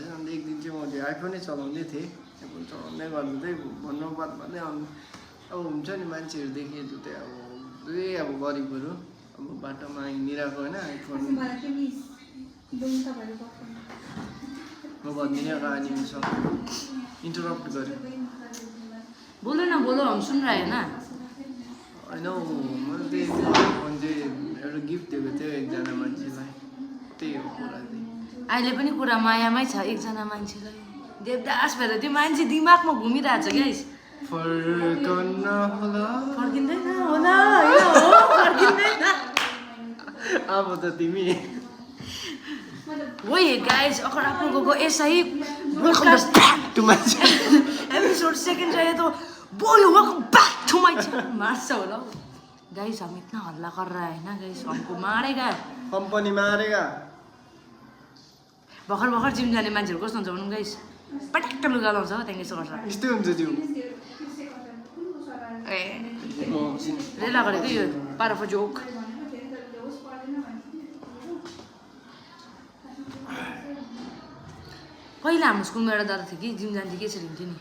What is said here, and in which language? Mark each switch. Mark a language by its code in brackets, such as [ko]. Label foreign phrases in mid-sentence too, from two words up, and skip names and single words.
[ne] अन्त एक दिन चाहिँ म त्यो आइफोनै चलाउँदै थिएँ, आइफोन चलाउँदै गर्दा चाहिँ भन्नु बात भन्दै अब हुन्छ नि मान्छेहरू देखेँ त्यो अब दुवै अब गरिबहरू अब बाटोमा हिँडिरहेको होइन आइफोन म भनिदिने कहानीसँग इन्टरप्ट गरेँ। [hi] बोलो न बोलो, हम सुन रहे हैं ना। [ne] होइन हौ मैले त्यही फोन चाहिँ एउटा गिफ्ट दिएको थियो एकजना मान्छेलाई, त्यही हो कुरा चाहिँ। अहिले पनि कुरा मायामै छ एकजना मान्छेलाई, देवदास भएर त्यो मान्छे दिमागमा घुमिरहेछ क्या। फर्कन्न होला, फर्किँदैन होला, फर्किँदैन। अब त तिमी [hi] वही गाइस, अगर आप लोगों को ऐसा ही एपिसोड सेकंड चाहिए तो बोलो [en] welcome back to my channel. [ne] मार्छ होला गाइस, [hi] हम इतना हल्ला कर रहा है ना गाइस, हमको मारेगा, कम्पनी मारेगा। [ne] भर्खर भर्खर जिम जाने मान्छेहरू कस्तो हुन्छ भनौँ गाइस, पटक्क लुगा लाउँछ हो, त्यहाँदेखि यसो गर्छ। यस्तै हुन्छ जिउ। ए रेला गरेको यो [en] part of joke. [ne] पहिला हाम्रो स्कुलमा एउटा दादा थियो कि जिम जान्थ्यो कि यसरी हुन्थ्यो नि।